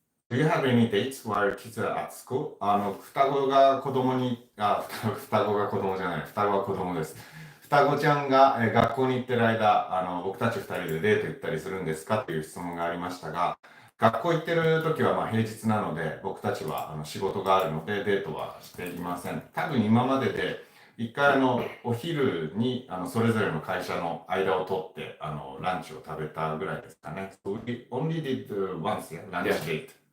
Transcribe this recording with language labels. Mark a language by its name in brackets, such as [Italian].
[English] Do you have any dates while kids are at school? [Japanese] 双子が子供に、双子が子供じゃない、双子は子供です。双子ちゃんが学校に行ってる間、僕たち2人でデート行ったりするんですかっていう質問がありましたが、学校行ってる時は平日なので、僕たちは仕事があるのでデートはしていません。多分今までで一回お昼にそれぞれの会社の間を取ってランチを食べたぐらいですかね。 [English] So we only did once, lunch date.